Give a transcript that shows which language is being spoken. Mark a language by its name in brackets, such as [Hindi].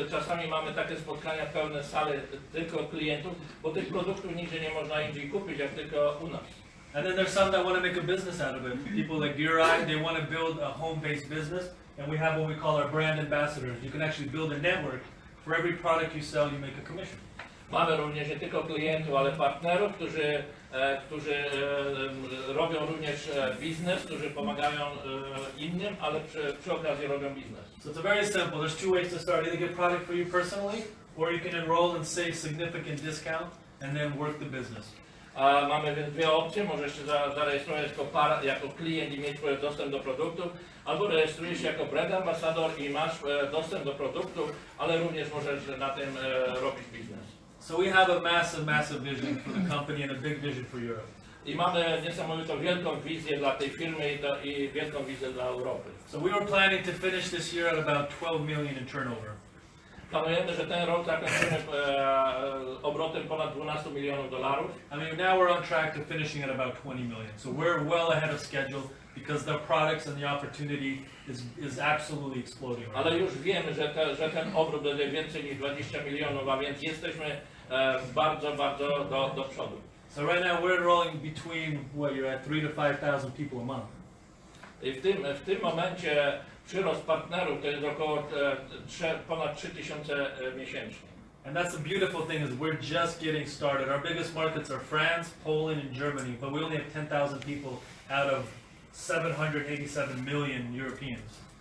[Polish] Czasami mamy takie spotkania pełne sale tylko klientów, bo tych produktów nigdzie nie można indziej kupić, jak tylko u nas. [English] And then there's some that want to make a business out of it. People like Gurai, they want to build a home-based business, and we have what we call our brand ambassadors. You can actually build a network. For every product you sell, you make a commission. [Polish] Mamy również nie tylko klientów, ale partnerów, którzy robią również biznes, którzy pomagają innym, ale przy okazji robią biznes. [English] So it's very simple. There's two ways to start. Either get product for you personally, or you can enroll and save significant discount, and then work the business. [Polish] Mamy więc dwie opcje. Możesz się zarejestrować jako klient i mieć dostęp do produktów, albo rejestrujesz się jako brand ambassador i masz dostęp do produktów, ale również możesz na tym robić biznes. [English] So we have a massive vision for the company and a big vision for Europe. [Polish] I mamy niesamowitą wielką wizję dla tej firmy i wielką wizję dla Europy. [English] So we were planning to finish this year at about 12 million in turnover. [Polish] Planujemy, że ten rok zakończymy obrotem ponad 12 milionów dolarów. [English] I mean, now we're on track to finishing at about 20 million. So we're well ahead of schedule because the products and the opportunity is absolutely exploding. Right [Polish] Ale [English] now. [Polish] już wiemy, że ten obrót będzie więcej niż 20 milionów, a więc jesteśmy bardzo do przodu. [English] So right now we're enrolling between, what, you're at 3,000 to 5,000 people a month. [Polish] I w tym momencie przyrost partnerów to jest około ponad 3000 miesięcznie. [English] And that's the beautiful thing is we're just getting started. Our biggest markets are France, Poland, and Germany, but we only have 10,000 people out of 787 million Europeans.